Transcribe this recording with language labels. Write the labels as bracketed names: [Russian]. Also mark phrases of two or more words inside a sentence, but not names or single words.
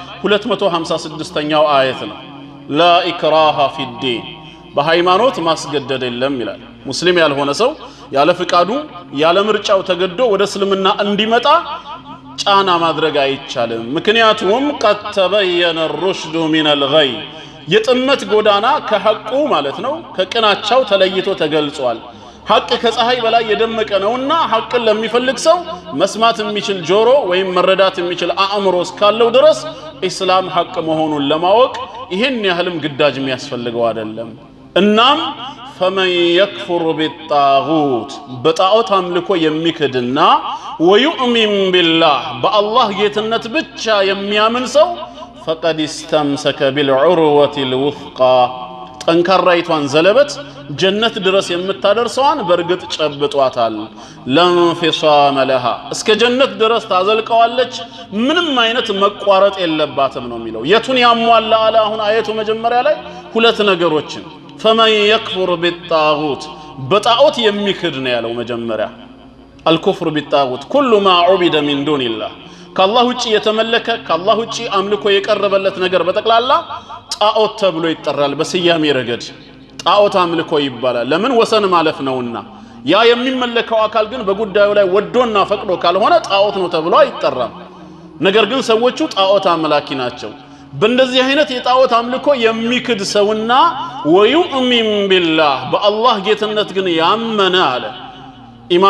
[Amharic] 256ኛው አያት ነው [Arabic] لا إكراه في الدين [Amharic] በሃይማኖት ማስገደድ የለም ይላል ሙስሊም ያልሆነ ሰው ያለ ፍቃዱ ያለ ምርጫው ተገዶ ወደ እስልምና እንዲመጣ ጫና ማድረግ አይቻልም ምክንያቱም [Arabic] قد تبين الرشد من الغي [Amharic] የጥመት ጎዳና ከሐቁ ማለት ነው ከቅናቻው ተለይቶ ተገልጿል ሐቅ ከፀሐይ በላይ የደመቀ ነውና ሐቅን ለሚፈልግ ሰው መስማት የሚችል ጆሮ ወይም መረዳት የሚችል አእምሮ እስካለው ድረስ እስላም ሐቅ መሆኑን ለማወቅ ይሄን ያህልም ግዳጅ የሚያስፈልገው አይደለም እናም [Arabic] فمن يكفر بالطاغوت [Amharic] በጣዖት አምልኮ የሚክድና [Arabic] ويؤمن بالله [Amharic] በአላህ ጌትነት ብቻ የሚያምን ሰው [Arabic] فقد استمسك بالعروة الوثقى [Amharic] ጠንካራይቷን ዘለበት ጀነት ድረስ የምታደርሰዋን በርግጥ ጨብጧታል [Arabic] لا انفصام لها [Amharic] እስከ ጀነት ድረስ ታዘልቀዋለች ምንም አይነት መቋረጥ የለባትም ነው የሚለው የቱን ያሟላ አለ አሁን አየቱ መጀመሪያ ላይ ሁለት ነገሮችን [Arabic] فمن يكفر بالطاغوت [Amharic] በጣዖት የሚክድ ነው ያለው መጀመሪያ [Arabic] الكفر بالطاغوت كل ما عبد من دون الله [Amharic] ከአላህ ውጪ የተመለከ ከአላህ ውጪ አምልኮ የቀረበለት ነገር በተክላላ ጣዖት ተብሎ ይጠራል በስያሜ ረገድ ጣዖት አምልኮ ይባላል ለምን ወሰን ማለፍ ነውና ያ የሚመለከው አካል ግን በጉዳዩ ላይ ወዶና ፈቅዶ ካልሆነ ጣዖት ነው ተብሎ አይጠራም ነገር ግን ሰዎቹ ጣዖት አምላኪ ናቸው በእንደዚህ አይነት የጣዖት አምልኮ የሚክድ ሰውና [Arabic] ويؤمن بالله [Amharic] በአላህ ጌትነት ግን ያመነ አለ ኢማን